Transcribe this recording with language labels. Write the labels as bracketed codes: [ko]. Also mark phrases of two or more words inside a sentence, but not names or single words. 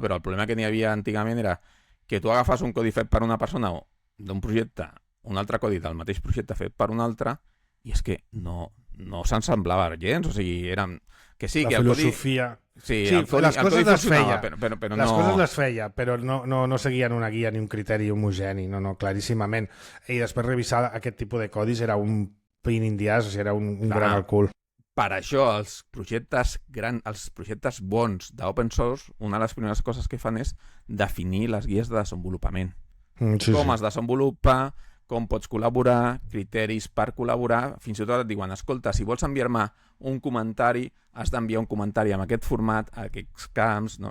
[ca] Però el problema que n'hi havia antigament era que tu agafes un codi fet per una persona o d'un projecte, un altre codi del mateix projecte fet per un altre, i és que no s'ensemblava gens, o sigui, eren... Que sí, la que el filosofia... Sí, les coses les feia, però les coses les feia, però no seguien una guia ni un criteri homogeni, no, claríssimament. I després revisar aquest tipus de codis era un [en] pain in the ass, [ca] o sigui, era un gran al cul. Per això, els projectes bons d' [en] open source, [ca] una de les primeres coses que fan és definir les guies de desenvolupament. Com es desenvolupa, com pots col·laborar, criteris per col·laborar, fins i tot et diuen, escolta, si vols enviar-me un comentari, has d'enviar un comentari amb aquest format, aquests camps, no?